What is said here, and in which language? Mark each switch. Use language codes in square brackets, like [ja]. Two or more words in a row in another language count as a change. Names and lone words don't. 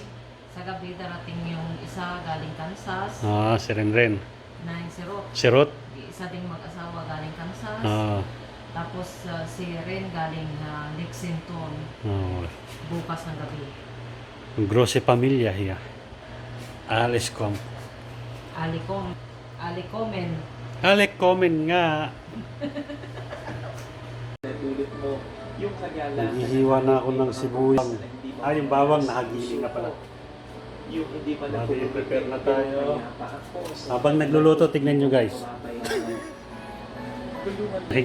[tl] Sa gabi darating yung isa galing Kansas. Si Renren. Na yung Sirot. Sirot. Isa ding mag-asawa galing Kansas. Tapos si Ren galing Lexington. Bukas ng gabi. [de] Grosse Pamilya hier. Alles kommt. Alikomen. [tl] Alec, comment nga. Natulot mo yung kagalakan. Naghihiwa na ako ng sibuyas. Yung bawang nakagiling na pala. Yung hindi pa Bali, prepare na tayo. ako sa Habang nagluluto, tignan nyo guys. pamapayanan. Tulungan mo